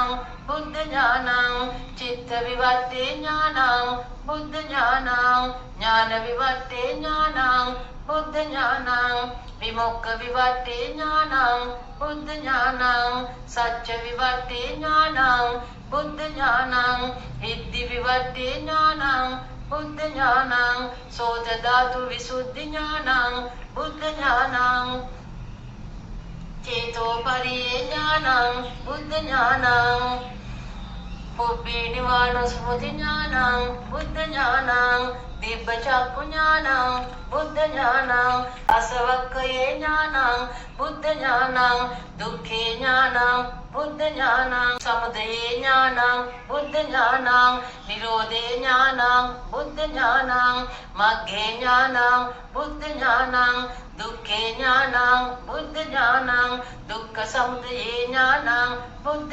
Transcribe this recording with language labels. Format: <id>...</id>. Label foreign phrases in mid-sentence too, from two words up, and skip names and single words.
<pi>बुद्ध ज्ञानं चित्त विवर्ते ज्ञानं बुद्ध ज्ञानं ज्ञान विवर्ते ज्ञानं बुद्ध ज्ञानं विमुख विवर्ते ज्ञानं बुद्ध ज्ञानं सच्च विवर्ते ज्ञानं बुद्ध ज्ञानं इद्धि विवर्ते ज्ञानं बुद्ध ज्ञानं सोत धातु विशुद्धि ज्ञानं बुद्ध ज्ञानं चेतो परिये ज्ञानं बुद्ध ज्ञानं पुब्बे निवारण स्मृति ज्ञानं बुद्ध ज्ञानं दिव्य चक्षु ज्ञानं බුද්ධ ඥානං අසවක්ඛයේ ඥානං බුද්ධ ඥානං දුක්ඛේ ඥානං බුද්ධ ඥානං සමුදයේ ඥානං බුද්ධ ඥානං නිරෝධේ ඥානං බුද්ධ ඥානං මග්ගේ ඥානං බුද්ධ ඥානං දුක්ඛේ ඥානං බුද්ධ ඥානං දුක්ඛ සමුදයේ ඥානං බුද්ධ</pi>